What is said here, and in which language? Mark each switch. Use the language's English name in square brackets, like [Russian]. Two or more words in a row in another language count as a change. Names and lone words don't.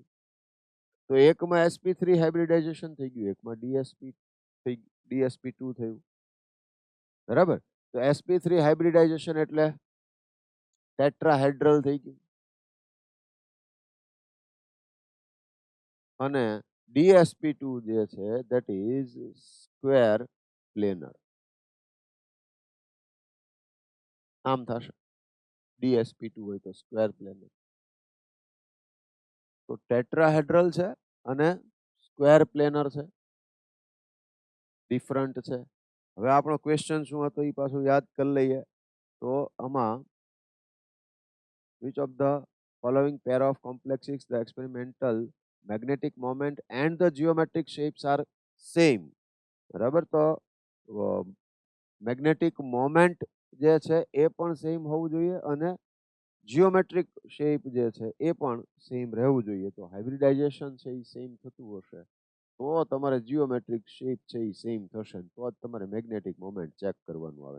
[Gujarati] તો એકમાં sp3 હાઇબ્રિડાઇઝેશન થઈ ગયું, એકમાં dsp2 થયું. બરાબર. તો sp3 હાઇબ્રિડાઇઝેશન એટલે ટેટ્રાહેડ્રલ થઈ ગયું, અને dsp2 જે છે [English] that is square planar. [Gujarati] આમ થશે dsp2 હોય તો [English] square planar. [Gujarati] તો ટેટ્રાહેડ્રલ છે અને [English] square planar [Gujarati] છે, ડિફરન્ટ છે. હવે આપણો ક્વેશ્ચન શું હતો એ પાછું યાદ કરી લઈએ. તો આમાં [English] which of the following pair of complexes the experimental magnetic moment and the geometric shapes are same? [Gujarati] બરાબર. તો [English] magnetic moment [Gujarati] જે છે એ પણ સેમ હોવું જોઈએ અને [English] geometric shape [Gujarati] જે છે એ પણ સેમ રહેવું જોઈએ. તો હાઇબ્રિડાઇઝેશન છે એ સેમ થતું હશે તો તમારે [English] geometric shape [Gujarati] છે એ સેમ થશે, તો જ તમારે [English] magnetic moment [Gujarati] ચેક કરવાનું આવે.